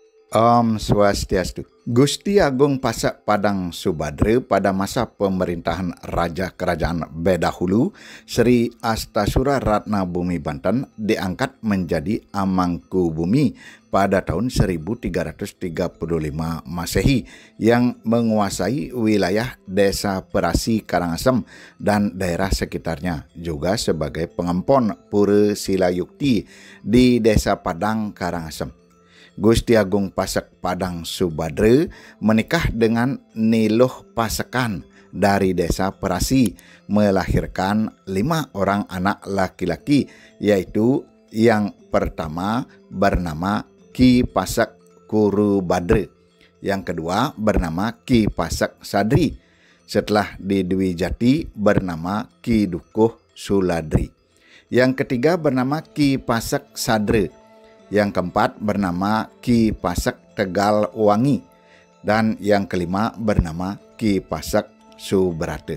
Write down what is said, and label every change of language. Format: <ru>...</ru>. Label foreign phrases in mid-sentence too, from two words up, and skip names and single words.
<ban>Om Swastiastu.</ban> <id>Gusti Agung Pasak Padang Subadra pada masa pemerintahan Raja Kerajaan Bedahulu, Sri Astasura Ratna Bumi Banten diangkat menjadi Amangku Bumi pada tahun 1335 Masehi yang menguasai wilayah Desa Perasi Karangasem dan daerah sekitarnya, juga sebagai pengempon Pura Silayukti di Desa Padang Karangasem. Gusti Agung Pasak Padang Subadra menikah dengan Niluh Pasekan dari Desa Perasi, melahirkan 5 orang anak laki-laki, yaitu yang pertama bernama Ki Pasak Kuru Badra, yang kedua bernama Ki Pasak Sadri, setelah di Dwi Jati bernama Ki Dukuh Suladri, yang ketiga bernama Ki Pasak Sadra, yang keempat bernama Ki Pasak Tegal Wangi, dan yang kelima bernama Ki Pasak Subrata.</id>